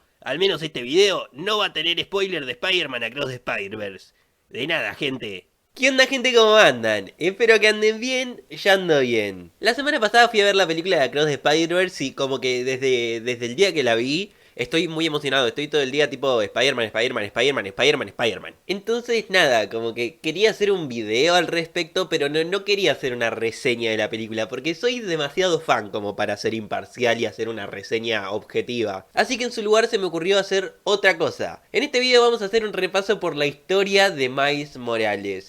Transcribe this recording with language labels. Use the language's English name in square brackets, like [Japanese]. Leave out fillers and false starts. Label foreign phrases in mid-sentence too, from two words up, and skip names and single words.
[Spanish] Al menos este video no va a tener spoiler de Spider-Man Across the Spider-Verse. De nada, gente. ¿Qué onda, gente? ¿Cómo andan? Espero que anden bien, ya ando bien. La semana pasada fui a ver la película de Across the Spider-Verse y como que desde el día que la vi, estoy muy emocionado, estoy todo el día tipo Spider-Man, Spider-Man, Spider-Man, Spider-Man, Spider-Man. Entonces nada, como que quería hacer un video al respecto, pero no quería hacer una reseña de la película, porque soy demasiado fan como para ser imparcial y hacer una reseña objetiva. Así que en su lugar se me ocurrió hacer otra cosa. En este video vamos a hacer un repaso por la historia de Miles Morales.